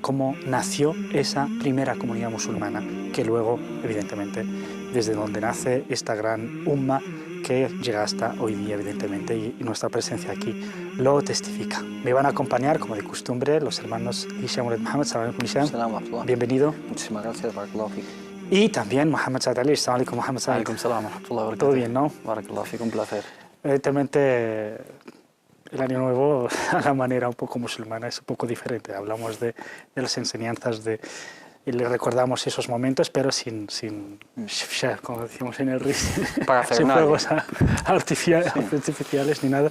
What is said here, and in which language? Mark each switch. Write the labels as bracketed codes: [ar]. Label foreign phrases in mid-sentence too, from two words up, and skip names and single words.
[es] ¿Cómo nació esa primera comunidad musulmana? Que luego, evidentemente, desde donde nace esta gran umma que llega hasta hoy día, evidentemente, y nuestra presencia aquí lo testifica. Me van a acompañar, como de costumbre, los hermanos Hisham Uled Muhammad. [ar] سلام عليكم, Hisham. [es] Bienvenido. Muchísimas gracias, [ar] بارك الله فيك. [es] Y también Muhammad Saad Ali. [ar] سلام عليكم, Muhammad Saad. عليكم السلام ورحمة الله وبركاته. [es] Todo bien, ¿no? [ar] بارك الله فيك, [es] un placer. Evidentemente, el Año Nuevo, a la manera un poco musulmana, es un poco diferente. Hablamos de las enseñanzas y le recordamos esos momentos, pero sin como decimos en el RIS, sin fuegos artificiales ni nada.